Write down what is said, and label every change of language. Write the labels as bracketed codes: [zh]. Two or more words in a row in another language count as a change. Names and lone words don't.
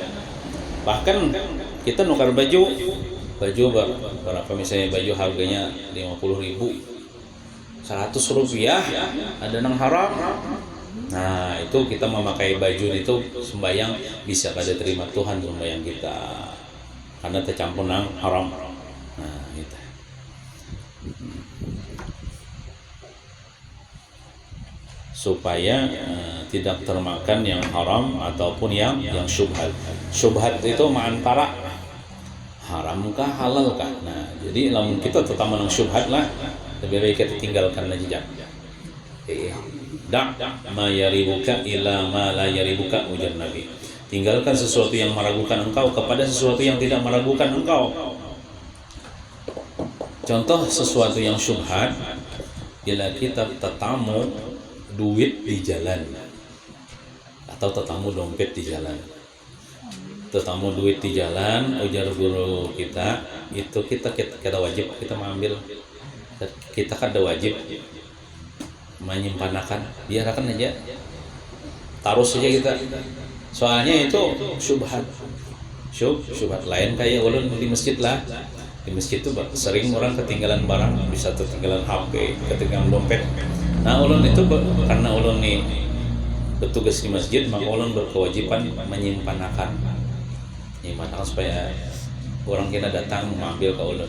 [id] Bahkan kita nukar baju berapa, misalnya baju harganya 50.000, 100 rupiah ada nang haram. Nah itu kita memakai baju itu sembayang bisa kada terima Tuhan sembayang kita, karena tercampur nang haram. Nah gitu. supaya tidak termakan yang haram ataupun yang syubhat. Syubhat itu antara haramkah halalkah. Nah, jadi lamun kita tetap menang syubhat lah, lebih baik kita tinggalkan aja. [ar] Da' ma yaribuka ila ma la yaribuka, [id] ujar Nabi. Tinggalkan sesuatu yang meragukan engkau kepada sesuatu yang tidak meragukan engkau. Contoh sesuatu yang syubhat, bila kita tetamu duit di jalan atau tetamu dompet di jalan. Tetamu duit di jalan, ujar guru kita, itu kita wajib kita mengambil. Kita kada wajib menyimpankan, biarkan aja, taruh saja kita. Soalnya itu syubhat. Syubhat lain kayak ulun di masjid lah. Di masjid itu sering orang ketinggalan barang, bisa ketinggalan HP, ketinggalan dompet. Nah, ulun itu karena ulun nih bertugas di masjid, maka ulun berkewajiban menyimpankan supaya orang kita datang mengambil ke ulun.